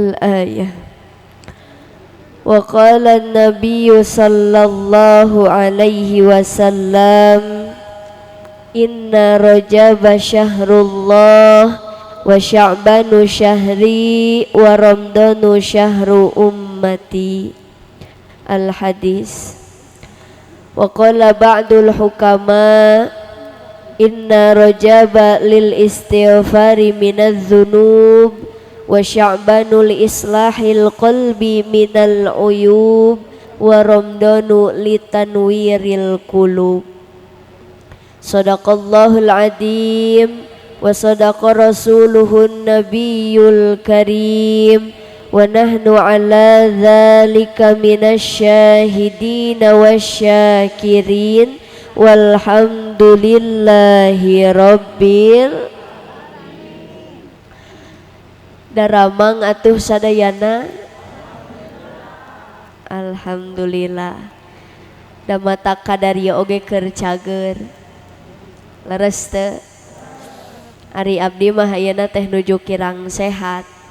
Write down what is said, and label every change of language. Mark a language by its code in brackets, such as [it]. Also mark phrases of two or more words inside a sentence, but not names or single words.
[ar] آية. وقال النبي صلى الله عليه وسلم إن رجب شهر الله وشعبان شهري ورمضان شهر أمتي. الحديث. وقال بعض الحكماء إن رجب للاستغفار من الذنوب وشعبان لإصلاح القلب من العيوب ورمضان لتنوير القلوب. صدق الله العظيم وصدق رسوله النبي الكريم ونحن على ذلك من الشاهدين والشاكرين والحمد لله رب [su] daramang atuh sadayana. [ar] Alhamdulillah. [su] Da mata kadarieu oge keur cager. Leres teu? Ari abdi mah ayeuna teh nuju kirang sehat.